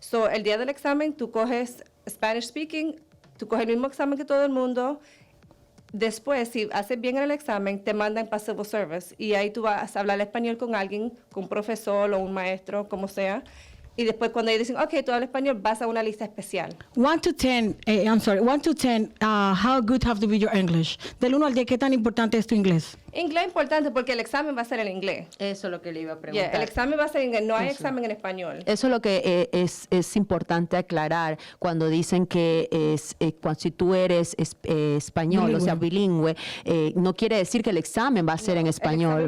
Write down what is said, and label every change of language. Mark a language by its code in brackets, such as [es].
[es] El día del examen, tú coges [en] Spanish speaking, [es] tú coges el mismo examen que todo el mundo. Después, si haces bien en el examen, te mandan para Civil Service y ahí tú vas a hablar español con alguien, con un profesor o un maestro, como sea. Y después cuando ellos dicen, ok, tú hablas español, vas a una lista especial. [en] 1 to 10, how good have to be your English? [es] Del 1 al 10, ¿qué tan importante es tu inglés? Inglés es importante porque el examen va a ser en inglés. Eso es lo que le iba a preguntar. El examen va a ser en inglés, no hay examen en español. Eso es lo que es importante aclarar cuando dicen que si tú eres español, bilingüe. o sea, bilingüe, no quiere decir que el examen va a ser en español.